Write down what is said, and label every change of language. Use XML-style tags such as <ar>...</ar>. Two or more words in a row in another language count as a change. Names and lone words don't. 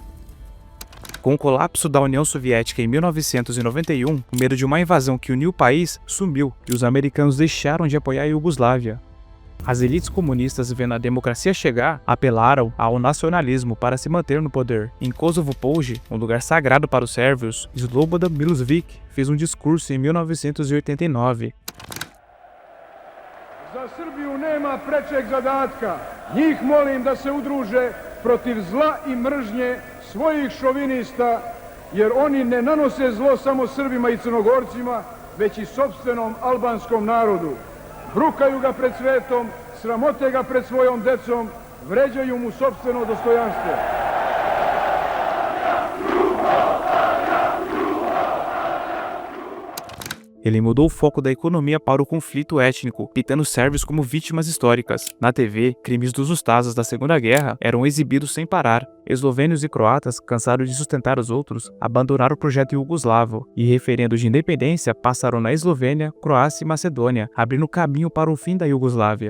<pt>Com o colapso da União Soviética em 1991, o medo de uma invasão que uniu o país sumiu e os americanos deixaram de apoiar a Iugoslávia. As elites comunistas, vendo a democracia chegar, apelaram ao nacionalismo para se manter no poder. Em Kosovo Polje, um lugar sagrado para os sérvios, Slobodan Milošević fez um discurso em 1989.</pt> <sr>Za Srbiju nema prečeg zadatka. Njih molim da se udruže protiv zla i mržnje svojih šovinista, jer oni ne nanose zlo samo Srbima i Crnogorcima, već i sopstvenom albanskom narodu. Brukaju ga pred svetom, sramote ga pred svojom decom, vređaju mu sopstveno dostojanstvo.</sr> <pt>Ele mudou o foco da economia para o conflito étnico, pintando os sérvios como vítimas históricas. Na TV, crimes dos Ustazas da Segunda Guerra eram exibidos sem parar. Eslovênios e croatas, cansados de sustentar os outros, abandonaram o projeto iugoslavo e referendos de independência passaram na Eslovênia, Croácia e Macedônia, abrindo caminho para o fim da Iugoslávia.</pt>